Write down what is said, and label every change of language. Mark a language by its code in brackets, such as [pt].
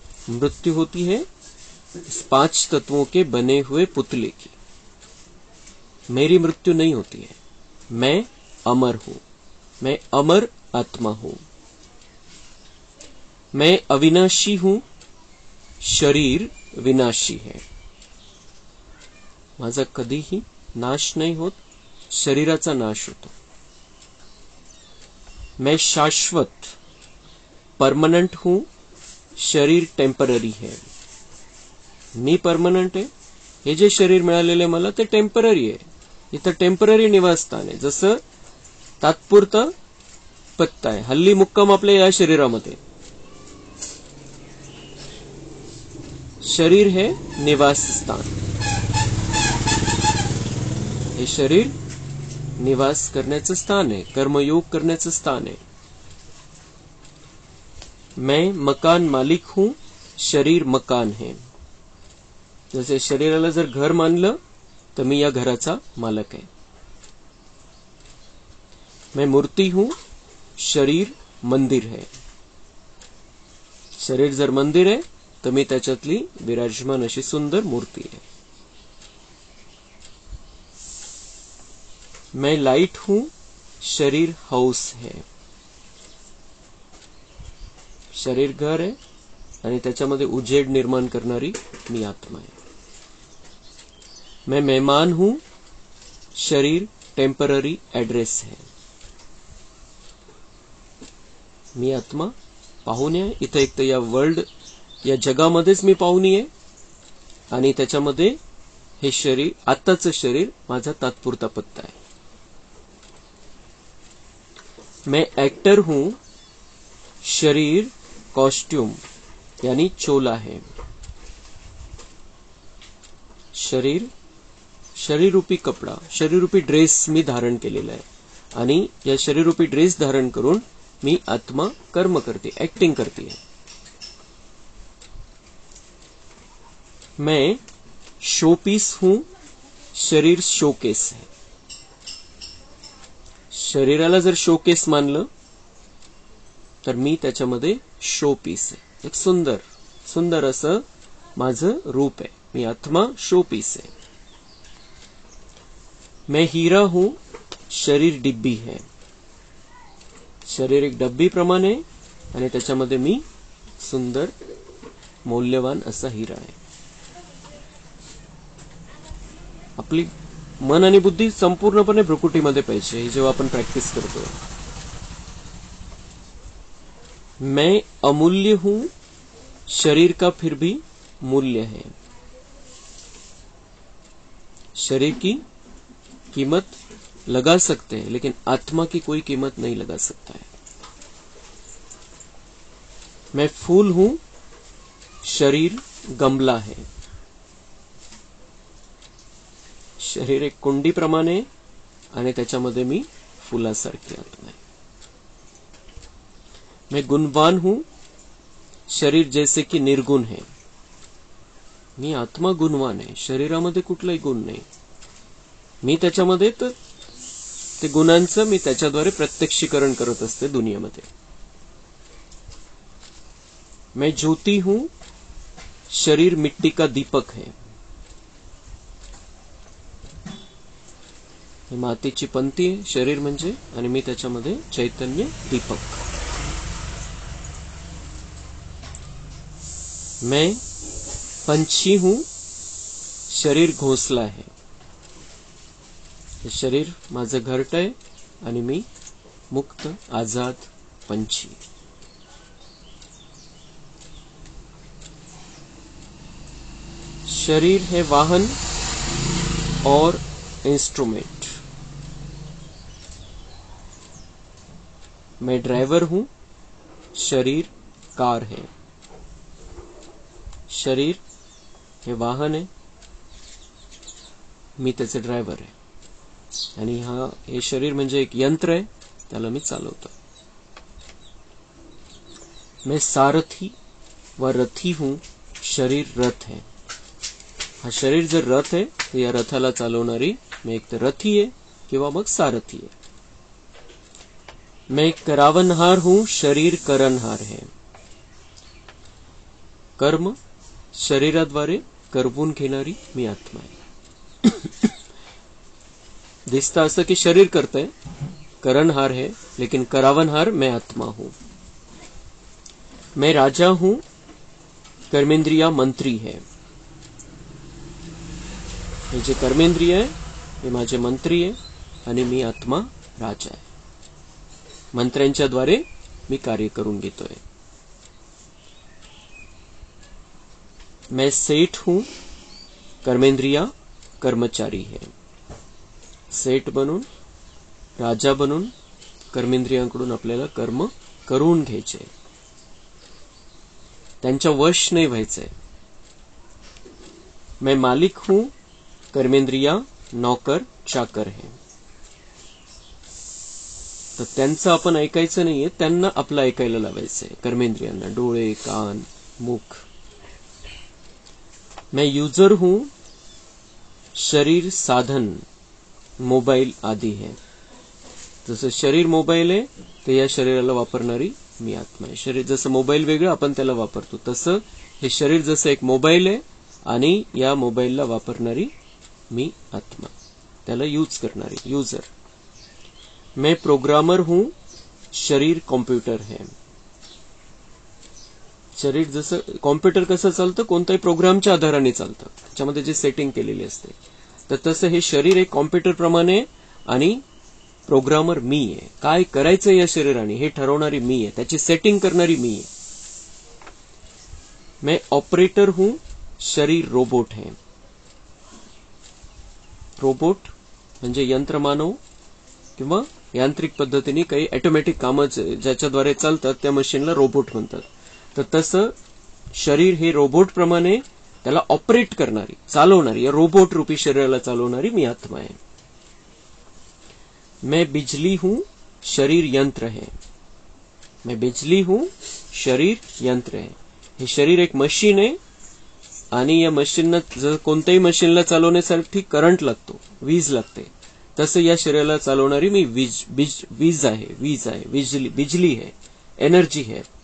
[hi] मृत्यु होती है इस 5 तत्वों के बने हुए पुतले की। मेरी मृत्यु नहीं होती है, मैं अमर हूं, मैं अमर आत्मा हूं। मैं अविनाशी हूं, शरीर विनाशी है। [mr] माझा कधीही नाश नहीं होत, शरीराचा नाश होतो। [hi] मैं शाश्वत परमानेंट हूं, शरीर टेम्पररी है। [mr] मी परमनंट आहे, हे जे शरीर मिळालेले मला ते टेम्पररी आहे, इथं टेम्पररी निवासस्थान आहे, जसं तात्पुरतं पत्ता आहे. हल्ली मुक्काम आपल्या या शरीरामध्ये. शरीर हे निवासस्थान. हे शरीर निवास करण्याचं स्थान आहे, कर्मयोग करण्याचं स्थान आहे. [hi] मैं मकान मालिक हूं, शरीर मकान है. [mr] जसे शरीराला जर घर मानलं तर मी या घराचा मालक आहे. [hi] मैं मूर्ति हूं, शरीर मंदिर है. [mr] शरीर जर मंदिर आहे तर मी त्याच्यातली विराजमान अशी सुंदर मूर्ती आहे. [hi] मैं लाइट हूं, शरीर हाउस है. [mr] शरीर घर आहे आणि त्याच्यामध्ये उजेड निर्माण करणारी मी आत्मा आहे. [hi] मैं मेहमान हूं, शरीर टेम्पररी एड्रेस है. [mr] मी आत्मा पाहुणे आहे. इथं एक तर या वर्ल्ड, या जगामध्येच मी पाहुणी आहे आणि त्याच्यामध्ये हे शरीर, आत्ताचं शरीर माझा तात्पुरता पत्ता आहे. [hi] मैं एक्टर हूं, शरीर कॉस्ट्यूम यानी चोला है. [mr] शरीर, शरीर रूपी कपडा, शरीर रूपी ड्रेस मी धारण केलेला आहे आणि या शरीर रूपी ड्रेस धारण करून मी आत्मा कर्म करते, एक्टिंग करते. [hi] मैं शोपीस हूं, शरीर शोकेस है. [mr] शरीराला जर शोकेस मानलं तर मी त्याच्यामध्ये शोपीस आहे. एक सुंदर सुंदर असं माझं रूप आहे. मी आत्मा शोपीस आहे. [hi] मैं हीरा हूं, शरीर डिब्बी है. [mr] शरीर एक डब्बी प्रमाणे आणि त्याच्यामध्ये मी सुंदर मौल्यवान असा हिरा आहे. आपली मन आणि बुद्धी संपूर्णपणे भ्रुकुटीमध्ये पाहिजे जेव्हा आपण प्रॅक्टिस करतो. [hi] मैं अमूल्य हूं, शरीर का फिर भी मूल्य है. शरीर की कीमत लगा सकते हैं लेकिन आत्मा की कोई कीमत नहीं लगा सकता है. मैं फूल हूं, शरीर गमला है. [mr] शरीर एक कुंडी प्रमाणे आणि त्याच्यामध्ये मी फुलासारखी आत्मा आहे. [hi] मैं गुणवान हूं, शरीर जैसे की निर्गुण है. [mr] मी आत्मा गुणवान आहे, शरीरामध्ये कुठलाही गुण नाही. मी त्याच्यामध्ये तर ते गुणांचं मी त्याच्याद्वारे प्रत्यक्षीकरण करत असते दुनियेमध्ये. [hi] मैं ज्योति हूं, शरीर मिट्टी का दीपक है. [mr] ही मातीची पंती आहे शरीर म्हणजे, आणि मी त्याच्यामध्ये चैतन्य दीपक. [hi] मैं पंछी हूं, शरीर घोंसला है. [mr] हे शरीर माझं घरट आहे आणि मी मुक्त आजाद पंछी. [hi] शरीर है वाहन और इंस्ट्रूमेंट. मैं ड्राइवर हूं, शरीर कार है. [mr] शरीर हे वाहन आहे, मी त्याचे ड्रायव्हर आहे आणि हे शरीर म्हणजे एक यंत्र आहे, त्याला मी चालवतो. [hi] मैं सारथी व रथी हूं, शरीर रथ है. [mr] हा शरीर जर रथ आहे तर या रथाला चालवणारी मी एक तर रथी आहे किंवा मग सारथी आहे. [hi] मैं करावनहार हूं, शरीर करणहार है. [mr] कर्म शरीराद्वारे करवून घेणारी मी आत्मा आहे. दिसतं असं की शरीर करतंय, [hi] करणहार है, लेकिन करावनहार मैं आत्मा हूं. मैं राजा हूं, कर्मेंद्रिया मंत्री है. [mr] हे जे कर्मेंद्रिय आहे हे माझे मंत्री आहे आणि मी आत्मा राजा आहे. मंत्र्यांच्या द्वारे मी कार्य करून घेतोय. [hi] मैं सेठ हूं, कर्मेंद्रिया कर्मचारी है. [mr] सेठ बनून, राजा बनून कर्मेंद्रियांकडून आपल्याला कर्म करून घ्यायचे, त्यांच्या वश नाही व्हायचंय. [hi] मैं मालिक हूं, कर्मेंद्रिया नौकर चाकर है. [mr] तर त्यांचं आपण ऐकायचं नाहीये, त्यांना आपलं ऐकायला लावायचंय. कर्मेंद्रियांना डोळे, कान, मुख. [hi] मैं यूजर हूं, शरीर साधन मोबाईल आदि है. [mr] जसं शरीर मोबाईल आहे, तर या शरीराला वापरणारी मी आत्मा आहे. शरीर जसं मोबाईल वेगळं आपण त्याला वापरतो, तसं हे शरीर जसं एक मोबाईल आहे आणि या मोबाईलला वापरणारी मी आत्मा, त्याला यूज करणारी यूजर. [hi] मैं प्रोग्रामर हूं, शरीर कॉम्प्युटर है. [mr] शरीर जसं कॉम्प्युटर कसं चालतं, कोणत्याही प्रोग्रामच्या आधाराने चालतं, त्याच्यामध्ये जे सेटिंग केलेली असते, तर तसं हे शरीर एक कॉम्प्युटर प्रमाणे आणि प्रोग्रामर मी आहे. काय करायचं या शरीराने हे ठरवणारी मी आहे, त्याची सेटिंग करणारी मी आहे. [hi] मैं ऑपरेटर हूं, शरीर रोबोट है. [mr] रोबोट म्हणजे यंत्रमानव किंवा यांत्रिक पद्धतीने काही ऑटोमॅटिक कामं ज्याच्याद्वारे चालतात त्या मशीनला रोबोट म्हणतात. तर तसं शरीर हे रोबोट प्रमाणे त्याला ऑपरेट करणारी, चालवणारी, या रोबोट रूपी शरीराला चालवणारी मी आत्मा आहे. [hi] मैं बिजली हूं, शरीर यंत्र है. मैं बिजली हूं, शरीर यंत्र है. [mr] हे शरीर एक मशीन आहे आणि या मशीनला जर कोणत्याही मशीनला चालवण्यासाठी करंट लागतो, वीज लागते, तसं या शरीराला चालवणारी मी वीज आहे, [hi] बिजली है, एनर्जी है.